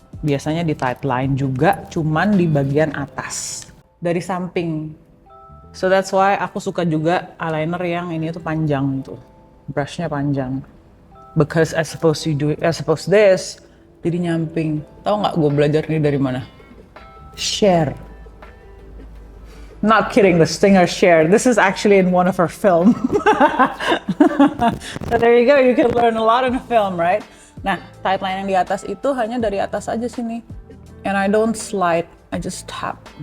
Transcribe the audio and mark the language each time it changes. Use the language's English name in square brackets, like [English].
[Indonesian] Biasanya di tight line juga, cuman di bagian atas, dari samping. [English] So that's why [Indonesian] aku suka juga eyeliner yang ini tuh panjang tuh, brushnya panjang. [English] Because as opposed this, [Indonesian] jadi nyamping. Tahu nggak gue belajar ini dari mana? [English] Cher. Not kidding, the singer Cher. This is actually in one of her film. So there you go, you can learn a lot in a film, right? [Indonesian] Nah, tight line yang di atas itu hanya dari atas aja sini. [English] And I don't slide, I just tap.